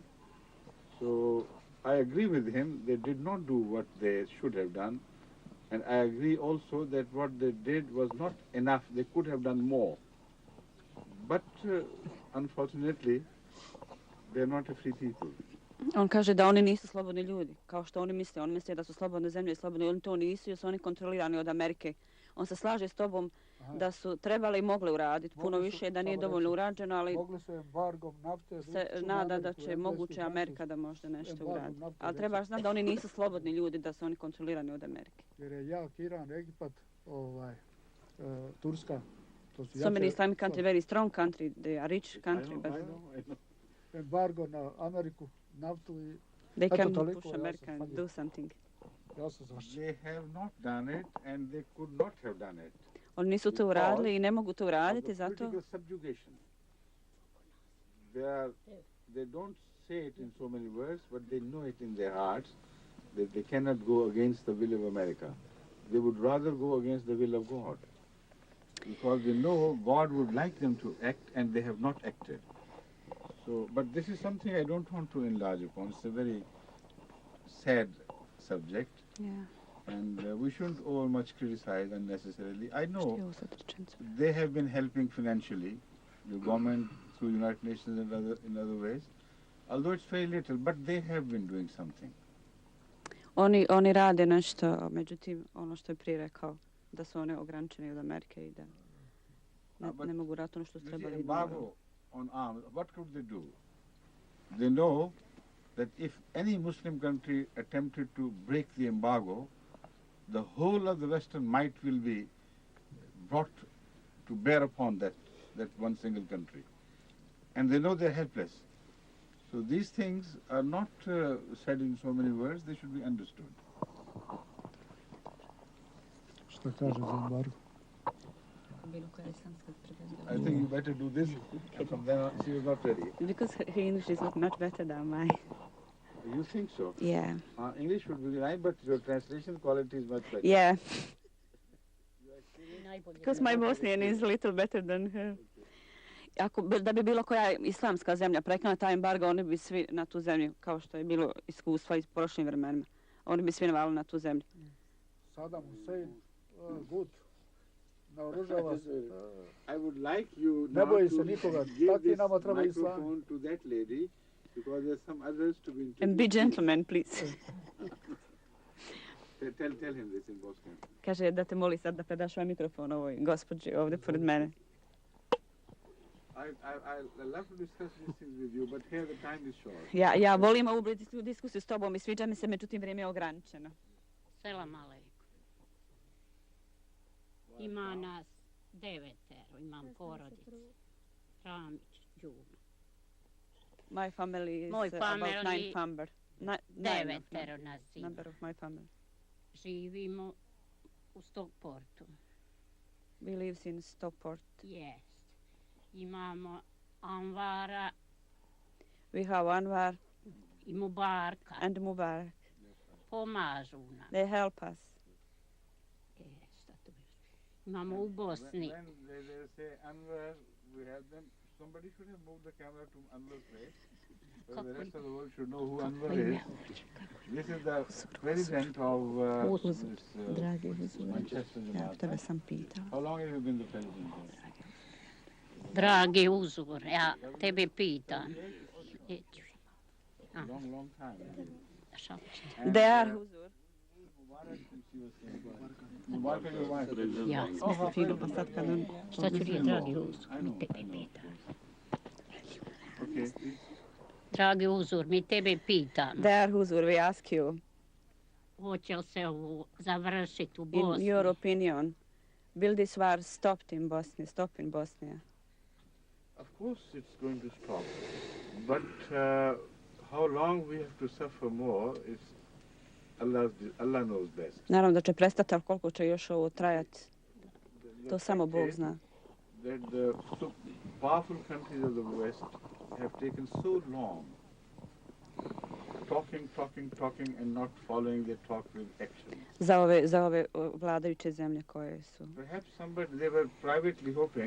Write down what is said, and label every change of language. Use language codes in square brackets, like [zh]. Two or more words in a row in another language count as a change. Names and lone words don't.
[en] So I agree with him, they did not do what they should have done, and I agree also that what they did was not enough, they could have done more. But unfortunately, they're not a free people. [bs] On kaže da oni nisu slobodni ljudi, kao što oni misle da su slobodne zemlje i slobodni, oni to nisu jer su oni kontrolirani od Amerike. On se slaže s tobom da su trebali i mogli uraditi puno više, da nije dovoljno urađeno, ali se nada da će moguće Amerika da možda nešto uradi. Ali trebaš znati da oni nisu slobodni ljudi, da su oni kontrolirani od Amerike. Jer je jak Iran, Egipat, Turska. [en] So many Islamic country, very strong country, they are rich country, but I know. [bs] Embargo na Ameriku, naftu i... [en] they can push America and do something. They have not done it and they could not have done it. [bs] Oni nisu to uradili i ne mogu to uraditi, zato... [en] Political subjugation. They don't say it in so many words, but they know it in their hearts that they cannot go against the will of America. They would rather go against the will of God. Because they know God would like them to act and they have not acted. So, but this is something I don't want to enlarge upon. It's a very sad subject. Yeah. And we shouldn't over much criticize unnecessarily. I know they have been helping financially, the government through United Nations and in other ways, although it's very little, but they have been doing something. [bs] Oni rade nešto, međutim, ono što je prije rekao, da su one ograničene od Amerike i da ne mogu raditi ono što su trebali. [en] Embargo on arms, what could they do? They know that if any Muslim country attempted to break the embargo, the whole of the Western might will be brought to bear upon that one single country. And they know they're helpless. So these things are not said in so many words, they should be understood. [bs] Što kaže za embargo? [en] I think you better do this, and from then on she was not ready. Because her English is much better than mine. You think so? Yeah. English would be right, but your translation quality is much better. Yeah. Because my Bosnian is a little better than her. [bs] Da bi bilo koja islamska zemlja prekinula taj embargo, oni bi svi na tu zemlju, kao što je bilo iskustva iz prošlim vremenima. Oni bi svi navali na tu zemlju. Saddam Hussein, good. Naoružava se. [en] I would like you [bs] ne boji se nikoga. Takvi nama treba islam. [en] Microphone to that lady, because there's some others to be introduced. And be gentleman, please. Tell him this in Bosnian. [bs] Kaže da te moli sad da predaš ovaj mikrofon ovoj gospođi ovdje pored mene. [en] I love to discuss these things with you, but here the time is short. [bs] Ja volim ovu diskusiju s tobom i sviđa mi se, međutim vrijeme je ograničeno. [ar] سلام عليكم. [bs] Ima nas 9, imam porodicu. Ramić, Đuma. [en] My family is about 9 member. [bs] 9 nas ima. [en] Number of my family. [bs] Živimo u Stockportu. [en] We lives in Stockport. [bs] Yes. Imamo Anvara. [en] We have Anvar. [bs] I Mubaraka. [en] And Mubarak. [bs] Pomažu nam. [en] They help us. [bs] Šta tu imamo u Bosni. [en] When they say Anwar, we have them. Somebody should have moved the camera to Anwar's place, so the rest of the world should know who Anwar is. This is the president of Manchester United. How long have you been the president? [bs] Dragi uzor, ja tebe pitam. [en] Long time. They are uzor. [bs] Ja, šta ću reći, dragi uzor, mi tebe pitam. Dragi uzor, mi tebe pitam. [en] They are uzor, we ask you. [bs] Hoće li se ovo završiti u Bosni? [en] In your opinion, will this war stop in Bosnia? Of course it's going to stop, but how long we have to suffer more is Allah knows best. [bs] Naravno da će prestati, ali koliko će još ovo trajati, to samo Bog zna. [en] That the powerful countries of the West have taken so long talking and not following their talk with action. [bs] Za ove vladajuće zemlje koje su. [en] Perhaps they were privately hoping.